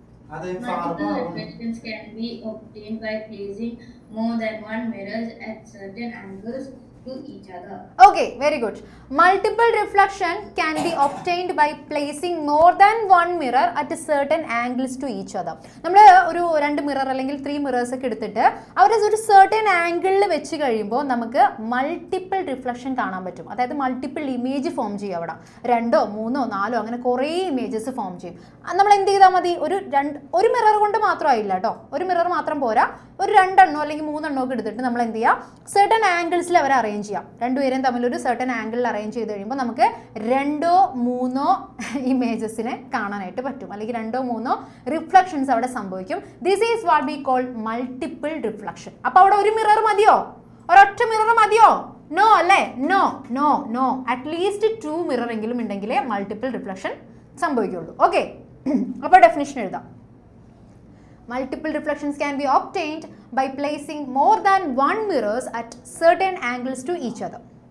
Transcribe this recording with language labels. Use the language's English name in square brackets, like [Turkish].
[English] Multiple reflections can be obtained by placing more than one mirrors at certain angles to each other. Okay, very good. Multiple reflection can be obtained by placing more than one mirror at a certain angles to each other. [Malayalam] നമ്മൾ ഒരു 2 mirror അല്ലെങ്കിൽ 3 mirrors ഒക്കെ എടുത്തിട്ട് അവരെ ഒരു certain ആംഗിളിൽ വെച്ച് കഴിയുമ്പോൾ നമുക്ക് മൾട്ടിപ്പിൾ റിഫ്ലക്ഷൻ കാണാൻ പറ്റും. അതായത് മൾട്ടിപ്പിൾ ഇമേജ് ഫോം ചെയ്യും. അവിടെ 2 3 4 അങ്ങനെ കുറേ ഇമേജസ് ഫോം ചെയ്യും. നമ്മൾ എന്ത് ചെയ്താൽ മതി? ഒരു മിറർ കൊണ്ട് മാത്രമായില്ല കേട്ടോ, ഒരു മിറർ മാത്രം പോരാ, ഒരു 2 എണ്ണോ അല്ലെങ്കിൽ 3 എണ്ണോ ഒക്കെ എടുത്തിട്ട് നമ്മൾ എന്ത് ചെയ്യുക, certain ആംഗിൾസിൽ അവരെ അറേഞ്ച് ചെയ്യാം. രണ്ടുപേരും തമ്മിൽ ഒരു certain ആംഗിളിൽ അറേഞ്ച് ചെയ്ത് കഴിയുമ്പോൾ നമുക്ക് 2 3 ഇമേജസിനെ കാണാനായിട്ട് പറ്റും, അല്ലെങ്കിൽ 2 3 റിഫ്ലക്ഷൻസ് അവിടെ സംഭവിക്കും. [English] This is what we call multiple reflection. [Malayalam] അപ്പോൾ അവിടെ ഒരു മിറർ മതിയോ? ഒരൊറ്റ മിറർ മതിയോ? നോ അല്ലേ? No no no. At least 2 mirror എങ്കിലും ഉണ്ടെങ്കിലേ മൾട്ടിപ്പിൾ റിഫ്ലക്ഷൻ സംഭവിക്കുള്ളൂ. ഓക്കെ, അപ്പോൾ ഡെഫിനിഷൻ എഴുതാം. [English] Multiple reflections can be obtained by placing more than one mirrors at certain angles to each other.